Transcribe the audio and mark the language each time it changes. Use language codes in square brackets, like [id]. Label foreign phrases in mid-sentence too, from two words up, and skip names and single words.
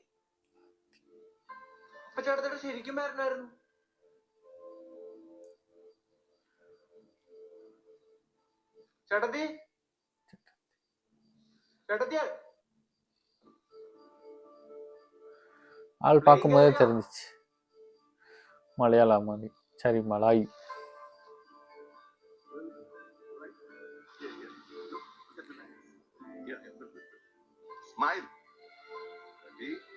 [ml] അപ്പൊ ചേട്ടത്തിയുടെ ശരിക്കും പേരനായിരുന്നു? ചേട്ടത്തി ചേട്ടത്തിയ [ta] ஆள் பார்க்கும்போதே தெரிஞ்சிச்சு மலையாள மாதிரி. சரி மலாய். [en] Smile. Ready?